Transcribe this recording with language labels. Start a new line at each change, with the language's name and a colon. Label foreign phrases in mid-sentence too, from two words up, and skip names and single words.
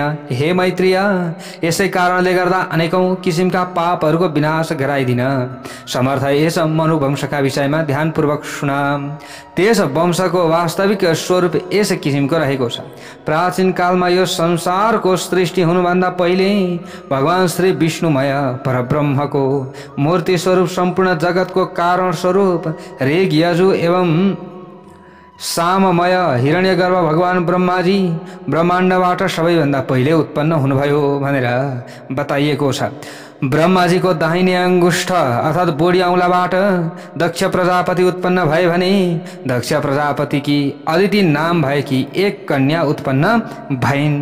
Nepali: हे मैत्रेय, यसै कारणले गर्दा अनेकौं किसिमका पापहरूको विनाश गराइदिन समर्थ यस मनु वंशका विषयमा ध्यानपूर्वक सुन। त्यस वंशको वास्तविक स्वरूप यस किसिमको रहेको छ। प्राचीन कालमा यो संसारको सृष्टि हुनुभन्दा पहिले भगवान श्री विष्णुमय परब्रह्मको मूर्ति स्वरूप सम्पूर्ण जगतको कारण स्वरूप ऋग यजु एवं साममय हिरण्यगर्भ भगवान ब्रह्माजी ब्रह्माण्डबाट सबैभन्दा पहिले उत्पन्न हुनुभयो भनेर बताइएको छ। ब्रह्माजीको दाहिने अंगुष्ठ अर्थात बोडी औँलाबाट दक्ष प्रजापति उत्पन्न भए भने दक्ष प्रजापतिकी अदिति नाम भएकी एक कन्या उत्पन्न भइन्।